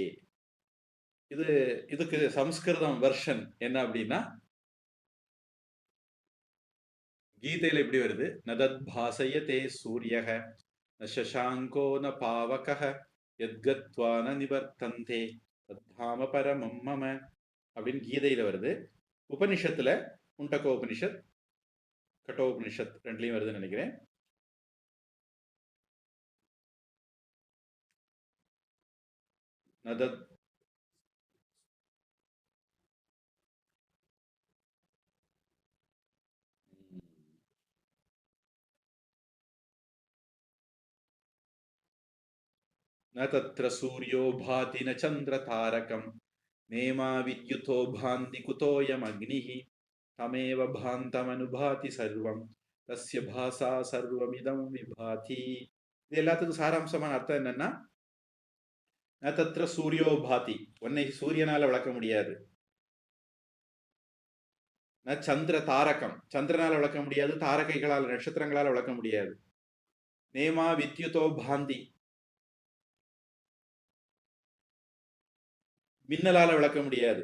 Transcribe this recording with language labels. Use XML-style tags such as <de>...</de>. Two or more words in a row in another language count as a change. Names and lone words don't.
<ta>இதுக்கு சம்ஸ்கிருதம் வெர்ஷன் என்ன அப்படின்னா, கீதையில எப்படி வருது,</ta> <sa>नतद् भासयते सूर्यक न शशाङ्को न पावकः यद्गत्वा न निवर्तन्ते तद्धाम परमं मम</sa> <ta>அப்படின்னு கீதையில வருது. உபனிஷத்துல முண்டகோ உபனிஷத், கட்டோபனிஷத் ரெண்டுலையும் வருதுன்னு நினைக்கிறேன்.</ta> <sa>நதத் न तत्र सूर्यो भाति न चन्द्रतारकं नेमा विद्युतो भान्ति कुतोऽयमग्निः तमेव भान्तमनुभाति सर्वं तस्य भासा सर्वमिदं विभाति.</sa> <ta>இது எல்லாத்துக்கும் சாராம்சமான அர்த்தம் என்னன்னா,</ta> <sa>न तत्र सूर्यो भाति,</sa> <ta>உன்னை சூரியனால விளக்க முடியாது.</ta> <sa>न चन्द्र तारकम्,</sa> <ta>சந்திரனால விளக்க முடியாது. தாரகைகளால், நட்சத்திரங்களால் விளக்க முடியாது.</ta> <sa>नेमा विद्युतो भान्ति,</sa> <ta>மின்னலால விளக்க முடியாது.</ta>